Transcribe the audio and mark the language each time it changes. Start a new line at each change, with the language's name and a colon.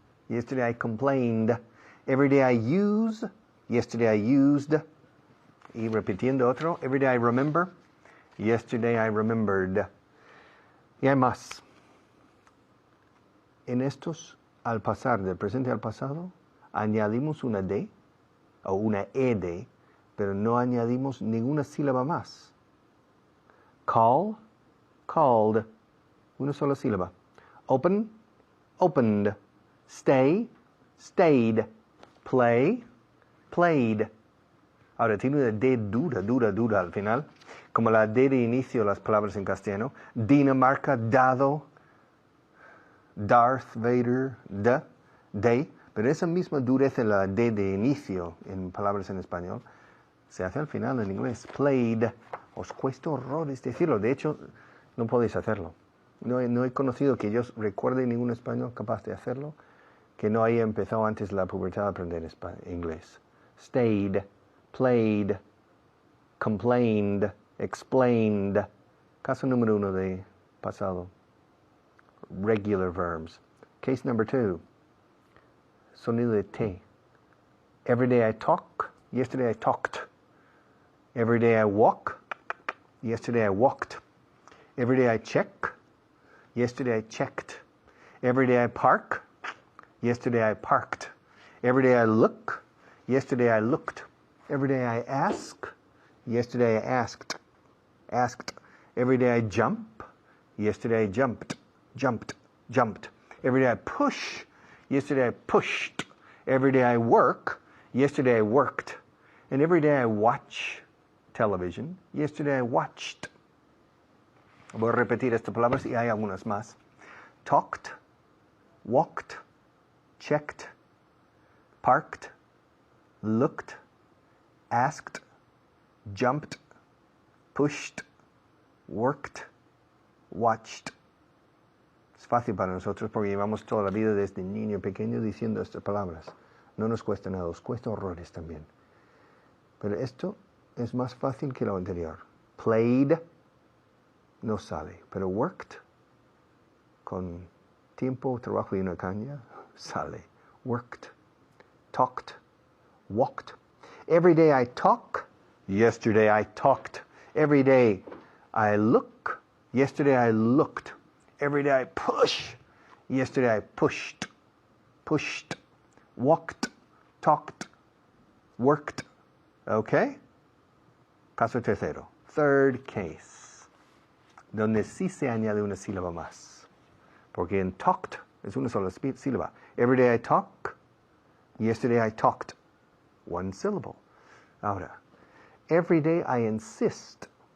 English: Yesterday I complained. Every day I use. Yesterday I used.
Spanish: Y repitiendo otro.
English: Every day I remember. Yesterday I remembered.
Spanish: Y hay más. En estos, al pasar del presente al pasado, añadimos una D o una ED, pero no añadimos ninguna sílaba más.
English: Call, called,
Spanish: una sola sílaba.
English: Open, opened. Stay, stayed. Play, played.
Spanish: Ahora tiene una D dura al final, como la D de inicio de las palabras en castellano. Dinamarca, dado. Darth Vader, de, pero esa misma dureza en la D de inicio en palabras en español se hace al final en inglés. Played. Os cuesta horrores decirlo. De hecho, no podéis hacerlo. No he conocido que yo recuerde ningún español capaz de hacerlo que no haya empezado antes de la pubertad a aprender inglés.
English: Stayed, played, complained, explained.
Spanish: Caso número 1 de pasado.
English: Regular verbs. Case number 2.
Spanish: Sonido de T.
English: Every day I talk. Yesterday I talked. Every day I walk. Yesterday I walked. Every day I check. Yesterday I checked. Every day I park. Yesterday I parked. Every day I look. Yesterday I looked. Every day I ask. Yesterday I asked. Asked. Every day I jump. Yesterday I jumped. Jumped, jumped. Every day I push. Yesterday I pushed. Every day I work. Yesterday I worked. And every day I watch television. Yesterday I watched.
Spanish: Voy a repetir estas palabras y hay algunas más.
English: Talked, walked, checked, parked, looked, asked, jumped, pushed, worked, watched.
Spanish: Es fácil para nosotros porque llevamos toda la vida desde niño pequeño diciendo estas palabras. No nos cuesta nada, nos cuesta horrores también. Pero esto es más fácil que lo anterior. Played no sale, pero worked con tiempo, trabajo y una caña sale.
English: Worked, talked, walked. Every day I talk, yesterday I talked. Every day I look, yesterday I looked. Every day I push, yesterday I pushed. Pushed, walked, talked, worked. Okay?
Spanish: Caso tercero.
English: Third case.
Spanish: Donde sí se añade una sílaba más. Porque en talked es una sola sílaba.
English: Every day I talk, yesterday I talked. One syllable. Ahora, every day I insist.